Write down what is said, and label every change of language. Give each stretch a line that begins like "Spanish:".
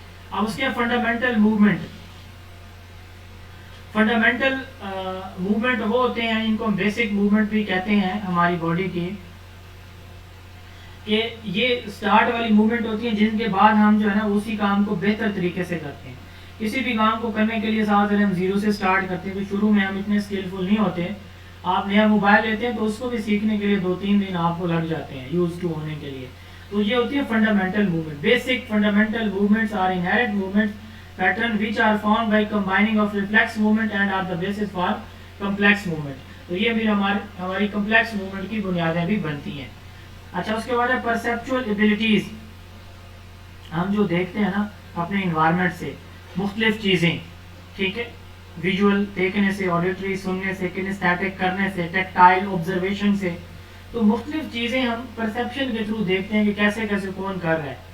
Urdu: اب اس کے fundamental movement, fundamental movement وہ ہوتے ہیں, ان کو ہم بیسک موومنٹ بھی کہتے ہیں ہماری باڈی کی, کہ یہ سٹارٹ والی موومنٹ ہوتی ہیں جن کے بعد ہم جو ہے نا اسی کام کو بہتر طریقے سے کرتے ہیں. کسی بھی کام کو کرنے کے لیے ساتھ ہم زیرو سے سٹارٹ کرتے ہیں, تو شروع میں ہم اتنے اسکلفل نہیں ہوتے. آپ نیا موبائل لیتے ہیں تو اس کو بھی سیکھنے کے لیے 2-3 دن آپ کو لگ جاتے ہیں یوز ٹو ہونے کے لیے. تو یہ ہوتی ہے fundamental movement.
English: Basic fundamental movements are inherent movements pattern which are formed by combining of reflex movement and are the basis for complex movement.
Urdu: تو یہ بھی ہماری کمپلیکس موومنٹ کی بنیادیں بھی بنتی ہیں. اچھا, اس کے بعد ہے پرسیپچول ایبیلٹیز. ہم جو دیکھتے ہیں نا اپنے انوائرمنٹ سے مختلف چیزیں, ٹھیک ہے, ویژول دیکھنے سے, آڈیٹری سننے سے, کنیستھیٹک کرنے سے, ٹیکٹائل آبزرویشن سے, تو مختلف چیزیں ہم پرسیپشن کے تھرو دیکھتے ہیں کہ کیسے کیسے کون کر رہا ہے.